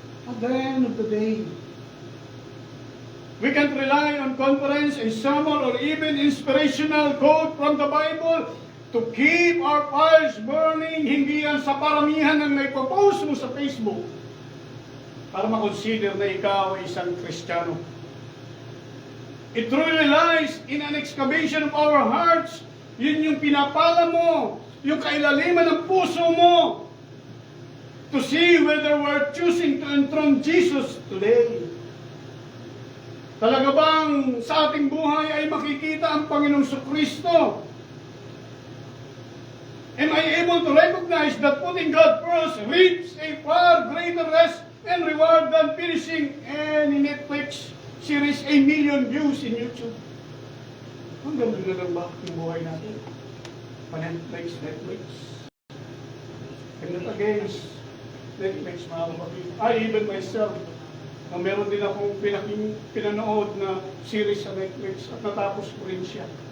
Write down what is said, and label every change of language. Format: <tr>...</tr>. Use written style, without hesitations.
<en>At the end of the day, we can't rely on conference, a sermon, or even inspirational quote from the Bible to keep our fires burning.</en> <tl>Hindi yan sa paramihan ng may post mo sa Facebook para makonsider na ikaw ay isang Kristiyano.</tl> <en>It truly lies in an excavation of our hearts.</en> <tl>Yun yung pinapala mo, yung kailaliman ng puso mo,</tl> <en>to see whether we're choosing to enthrone Jesus today.</en> <tl>Talaga bang sa ating buhay ay makikita ang Panginoong Kristo?</tl> <en>Am I able to recognize that putting God first reaps a far greater rest and reward than finishing any Netflix series 1 million views in YouTube?</en> <tl>Ang ganda na lang ba yung buhay natin? Pa-Netflix.</tl> <en>I'm not against Netflix,</en> <tl>mga kapatid.</tl> <en>I even myself,</en> <tl>na meron din akong pinanood na series sa Netflix at natapos ko rin siya.</tl>